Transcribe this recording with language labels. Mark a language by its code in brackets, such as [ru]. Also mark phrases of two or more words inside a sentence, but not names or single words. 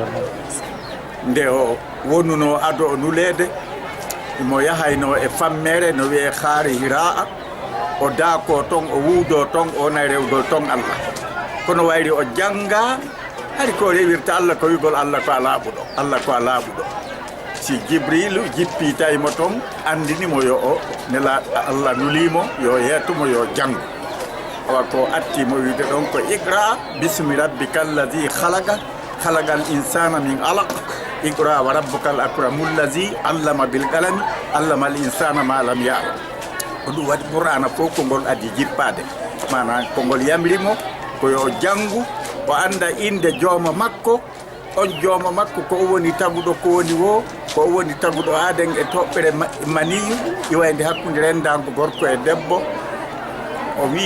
[ff] nde o wonuno ado o nulede mo yahayno e fammere no wiye haari Hiraa o daako ton o wuudo ton o na rewgol ton Allah kono wayri o janga hari ko rewirta Allah ko wigol Allah ko alaabuɗo Allah ko alaabuɗo si Jibrilu jippi tawimo ton andini mo yo o nela Allah nulimo yo yeetumo yo jango awa ko atti mo wiide ɗon ko [ar] اقرأ باسم ربك الذي خلق الإنسان من علق اقرأ وربك الأكرم الذي علم بالقلم علم الإنسان ما لم يعلم [ff] ko ɗum waɗi qur'ana fof ko ngol adi jippade mana ko ngol yamrimo ko yo jangu o anda inde jooma makko on jooma makko ko woni taguɗo ko woni wo ko woni taguɗo aden e toɓɓere maniyu iwayde hakkude rendango gorko e debbo o wi